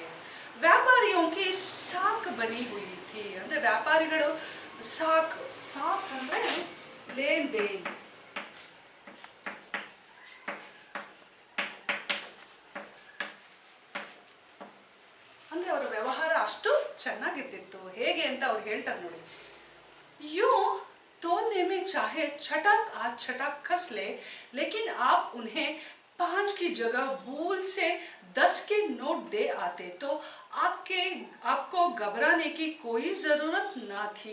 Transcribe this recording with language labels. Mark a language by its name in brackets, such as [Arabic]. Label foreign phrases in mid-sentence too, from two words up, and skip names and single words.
[Hindi] व्यापारियों की साख बनी हुई थी, [Kannada] ಅಂದರೆ ವ್ಯಾಪಾರಿಗಳು ಸಾಕ್ ಸಾಕ್ ಅಂದರೆ [Hindi] लेन देन, [Kannada] ಅಂದರೆ ಅವರ ವ್ಯವಹಾರ ಅಷ್ಟು ಚೆನ್ನಾಗಿರ್ತಿತ್ತು. ಹೇಗೆ ಅಂತ ಅವ್ರು ಹೇಳ್ತಾರೆ ನೋಡಿ. [Hindi] यूं तोलने में चाहे छटाक आज छटाक कस ले, लेकिन आप उन्हें 5 की जगह भूल से 10 के नोट दे आते तो आपको घबराने की कोई जरूरत ना थी.